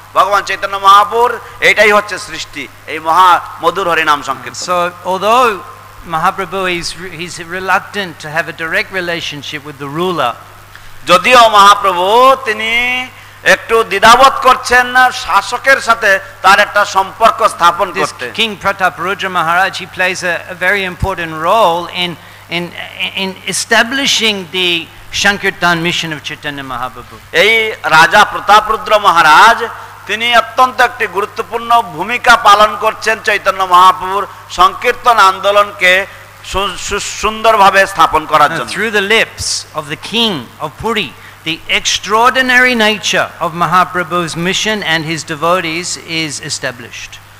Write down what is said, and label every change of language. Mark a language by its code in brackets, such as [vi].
[bn] Bhagavan Chaitanya Mahaprabhu এটাই হচ্ছে সৃষ্টি, এই মহা মধুর হরিনাম সংকীর্তন। [en] So although Mahaprabhu he's reluctant to have a direct relationship with the ruler, [bn] যদিও মহাপ্রভু তিনি একটু দ্বিধাবোধ করছেন শাসকের সাথে তার একটা সম্পর্ক স্থাপন করতে। [en] King Prataparudra Maharaj, he plays a very important role in establishing the Sankirtan mission of Chaitanya Mahaprabhu. [bn] এই রাজা প্রতাপরুদ্র মহারাজ তিনি অত্যন্ত একটি গুরুত্বপূর্ণ ভূমিকা পালন করছেন চৈতন্য মহাপ্রভুর সংকীর্তন আন্দোলনকে সুন্দরভাবে স্থাপন করার জন্য। [en] Through the lips of the king of Puri, the extraordinary nature of Mahaprabhu's mission and his devotees is established.